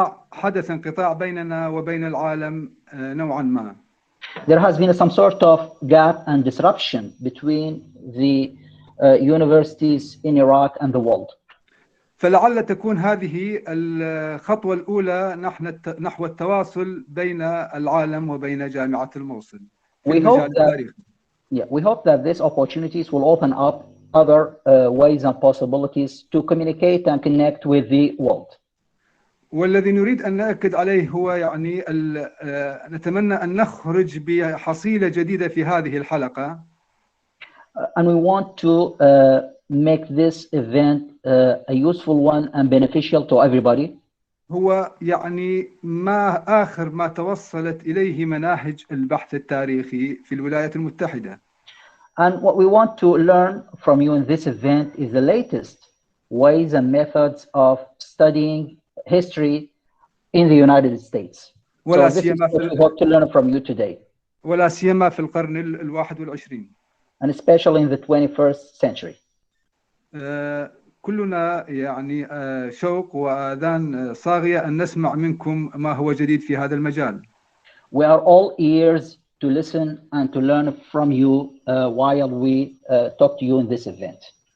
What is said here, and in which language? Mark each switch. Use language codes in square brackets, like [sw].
[ar] حدث انقطاع بيننا وبين العالم نوعا ما. [en] there has been some sort of gap and disruption between the universities in Iraq and the world. [ar] فلعل تكون هذه الخطوة الأولى نحو التواصل بين العالم وبين جامعة الموصل في المجال التاريخي. [en] We hope that these opportunities will open up other ways and possibilities to communicate and connect with the world. [ar] والذي نريد أن نأكد عليه هو يعني نتمنى أن نخرج بحصيلة جديدة في هذه الحلقة. [en] And we want to make this event a useful one and beneficial to everybody. [ar] هو يعني آخر ما توصلت إليه مناهج البحث التاريخي في الولايات المتحدة. [en] And what we want to learn from you in this event is the latest ways and methods of studying history in the United States. So this is what we hope to learn from you today. [ar] ولا سيما في القرن ال21. [en] And especially in the 21st century. [ar] كلنا يعني شوق وآذان صاغية أن نسمع منكم ما هو جديد في هذا المجال. [en] We are all ears to listen and to learn from you while we talk to you in this event.